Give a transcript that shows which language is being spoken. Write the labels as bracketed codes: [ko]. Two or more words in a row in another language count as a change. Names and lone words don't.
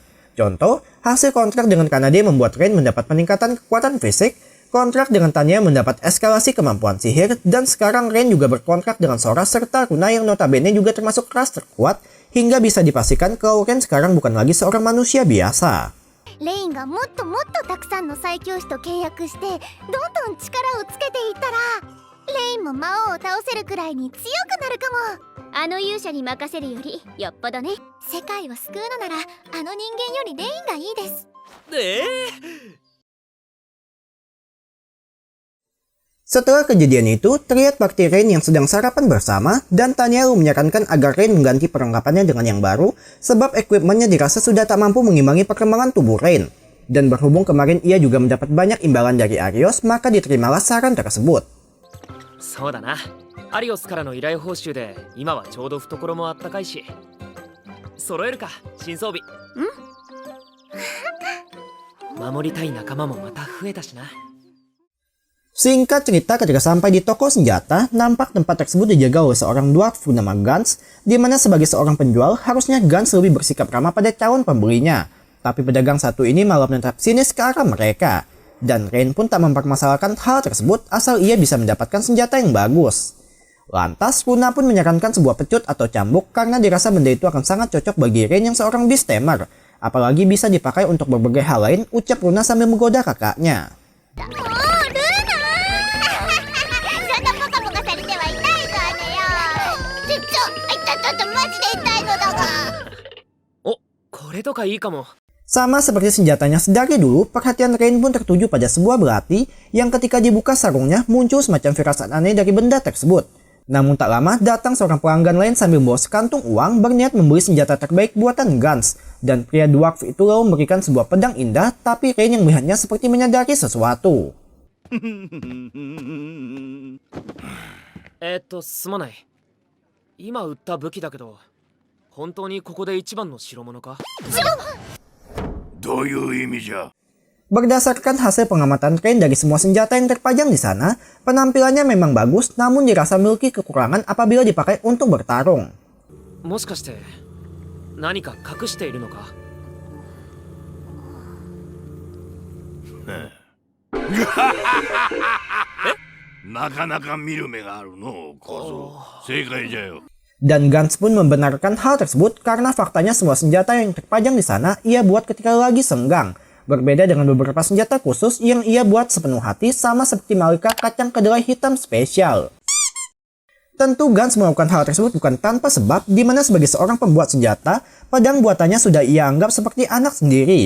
[id] Contoh, hasil kontrak dengan Kanade membuat Rain mendapat peningkatan kekuatan fisik, kontrak dengan Tanya mendapat eskalasi kemampuan sihir, dan sekarang Rain juga berkontrak dengan Sora serta Runa yang notabene juga termasuk kelas terkuat, hingga bisa dipastikan kalau Rain sekarang bukan lagi seorang manusia biasa. [ja] レインがもっともっとたくさんの最強士と契約してどんどん力をつけていったらレインも魔王を倒せるくらいに強くなるかも。あの勇者に任せるよりよっぽどね。世界を救うのならあの人間よりレインがいいです。 [id] Setelah kejadian itu, terlihat bakti Rain yang sedang sarapan bersama dan Tanya lalu menyarankan agar Rain mengganti perlengkapannya dengan yang baru sebab equipmentnya dirasa sudah tak mampu mengimbangi perkembangan tubuh Rain. Dan berhubung kemarin ia juga mendapat banyak imbalan dari Arios, maka diterimalah saran tersebut. [ja] そうだな。アリオスからの依頼報酬で今はちょうど懐もあったかいし。揃えるか、新装備。守りたい仲間もまた増えたしな。 [id] Singkat cerita, ketika sampai di toko senjata, nampak tempat tersebut dijaga oleh seorang dwarf bernama Gans, di mana sebagai seorang penjual, harusnya Gans lebih bersikap ramah pada calon pembelinya. Tapi pedagang satu ini malah menetap sinis ke arah mereka. Dan Rain pun tak mempermasalahkan hal tersebut asal ia bisa mendapatkan senjata yang bagus. Lantas, Runa pun menyarankan sebuah pecut atau cambuk karena dirasa benda itu akan sangat cocok bagi Rain yang seorang Beastamer. Apalagi bisa dipakai untuk berbagai hal lain, ucap Runa sambil menggoda kakaknya. [ja] おールーナそんなポカポカされては痛いぞあれよ。マジで痛いのだが。お、これとかいいかも。 [id] Sama seperti senjatanya sedari dulu, perhatian Rain pun tertuju pada sebuah belati yang ketika dibuka sarungnya muncul semacam firasat aneh dari benda tersebut. Namun tak lama datang seorang pelanggan lain sambil membawa sekantung uang berniat membeli senjata terbaik buatan Gans. Dan pria dwarf itu lalu memberikan sebuah pedang indah, tapi Rain yang melihatnya seperti menyadari sesuatu. [ja] すまない。今売った武器だけど、本当にここで一番の代物か？どういう意味じゃ？ [id] Berdasarkan hasil pengamatan Rain dari semua senjata yang terpajang di sana, penampilannya memang bagus namun dirasa memiliki kekurangan apabila dipakai untuk bertarung. [ja] もしかして何か隠しているのか？なかなか見る目があるの、小僧。正解じゃよ。 [id] Dan Gans pun membenarkan hal tersebut karena faktanya semua senjata yang terpajang di sana ia buat ketika lagi senggang. Berbeda dengan beberapa senjata khusus yang ia buat sepenuh hati sama seperti Malika kacang kedelai hitam spesial. Tentu Gans melakukan hal tersebut bukan tanpa sebab, di mana sebagai seorang pembuat senjata, pedang buatannya sudah ia anggap seperti anak sendiri.